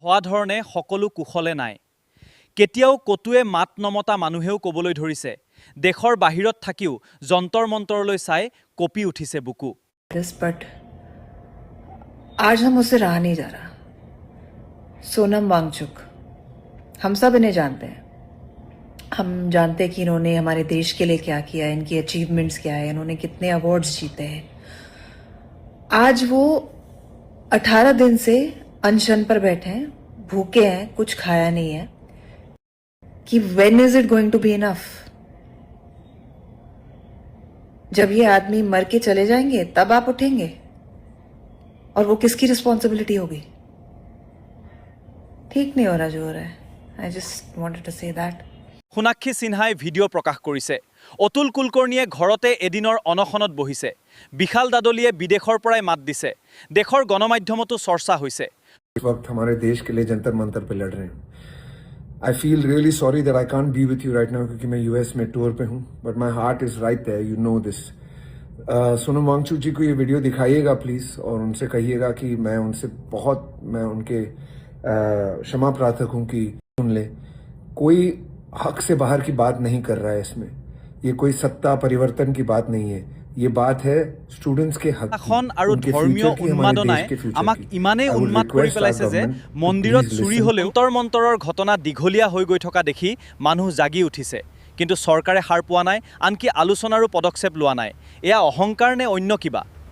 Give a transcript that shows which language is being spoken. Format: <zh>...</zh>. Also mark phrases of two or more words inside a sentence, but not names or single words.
<as>হোৱা ধৰণে সকলো কুশলে নাই। কেতিয়াও কতুৱে মাত নমতা মানুহেও ক'বলৈ ধৰিছে দেশৰ বাহিৰত থাকিও যন্তৰ মন্তৰলৈ চাই কপি উঠিছে বুকু।</as> <hi>But आज हम उससे रहा नहीं जा रहा। सोनम वांगचुक, हम सब इन्हें जानते हैं। हम जानते हैं कि इन्होंने हमारे देश के लिए क्या किया है, इनकी अचीवमेंट्स क्या है, इन्होंने कितने अवार्ड्स जीते हैं। आज वो 18 दिन से अनशन पर बैठे हैं, भूखे हैं, कुछ खाया नहीं है कि</hi> <en>when is it going to be enough.</en> <hi>जब ये आदमी मर के चले जाएंगे तब आप उठेंगे, और वो किसकी रिस्पॉन्सिबिलिटी होगी? ठीक नहीं हो रहा जो हो रहा है।</hi> <en>I just wanted to say that.</en> <as>সোণাক্ষী সিনহাই ভিডিঅ' প্ৰকাশ কৰিছে। অতুল কুলকৰ্ণীয়ে ঘৰতে এদিনৰ অনশনত বহিছে। বিশাল দাদলিয়ে বিদেশৰ পৰাই মাত দিছে। দেশৰ গণমাধ্যমতো চৰ্চা হৈছে।</as> <hi>इस वक्त हमारे देश के लिए जंतर मंतर पे लड़ रहे हैं।</hi> <en>I feel really sorry that I can't be with you right now,</en> <hi>क्योंकि मैं यूएस में टूर पे हूँ,</hi> <en>But my heart is right there, you know this.</en> <hi>सोनम वांगचुक जी को ये वीडियो दिखाइएगा प्लीज, और उनसे कहिएगा कि मैं उनके क्षमा प्रार्थक हूँ कि सुन ले। कोई हक से बाहर की बात नहीं कर रहा है इसमें। ये कोई सत्ता परिवर्तन की बात नहीं है, ये बात है स्टूडेंट्स के हक</hi> <as>শাসন আৰু ধৰ্মীয় উন্মাদনাই আমাক ইমানেই উন্মাদ কৰি পেলাইছে যে মন্দিৰত চুৰি হ'লেও যন্তৰ মন্তৰৰ ঘটনা দীঘলীয়া হৈ গৈ থকা দেখি মানুহ জাগি উঠিছে। কিন্তু চৰকাৰে সাৰ পোৱা নাই, আনকি আলোচনাৰো পদক্ষেপ লোৱা নাই। এয়া অহংকাৰ নে অন্য কিবা?</as>